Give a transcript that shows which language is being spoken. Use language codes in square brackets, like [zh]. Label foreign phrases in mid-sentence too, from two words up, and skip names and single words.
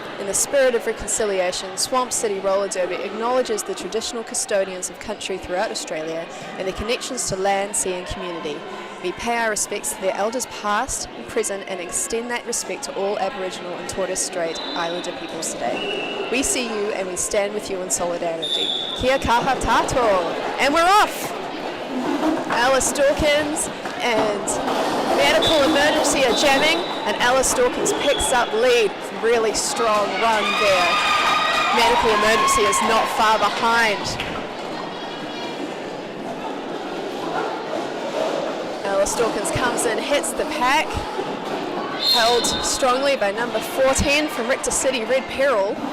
[en] In the spirit of reconciliation, Swamp City Roller Derby acknowledges the traditional custodians of country throughout Australia and their connections to land, sea and community. We pay our respects to their elders past and present and extend that respect to all Aboriginal and Torres Strait Islander peoples today. We see you and we stand with you in solidarity. [mi] Kia kaha tātou! [en] And we're off! Alice Dawkins and Medical Emergency are jamming and Alice Dawkins picks up lead. Really strong run there. Medical Emergency is not far behind. Alice Dawkins comes in, hits the pack, held strongly by number 14 from Rector City, Red Peril.